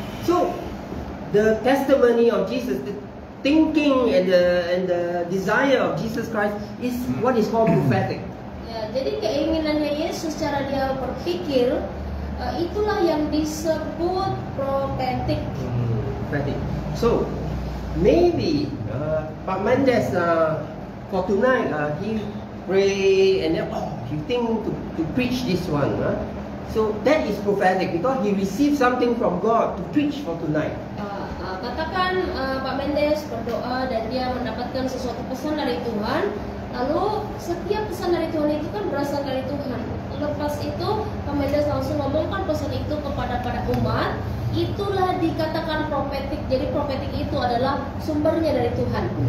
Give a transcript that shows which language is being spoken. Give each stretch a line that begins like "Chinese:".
English: So the testimony of Jesus, the thinking and the desire of Jesus Christ is what is called prophetic.
Indonesian: Ya, jadi keinginannya Yesus, cara dia berpikir, itulah yang disebut prophetic.
English: Prophetic. So maybe Pak Mendes for tonight he pray and then he think to preach this one. So that is prophetic because he received something from God to preach for tonight.
Indonesian: Katakan Pak Mendes berdoa dan dia mendapatkan sesuatu pesan dari Tuhan. Lalu setiap pesan dari Tuhan itu kan berasal dari Tuhan. Lepas itu Pak Mendes langsung ngomongkan pesan itu kepada umat. Itulah dikatakan prophetic. Jadi prophetic itu adalah sumbernya dari Tuhan.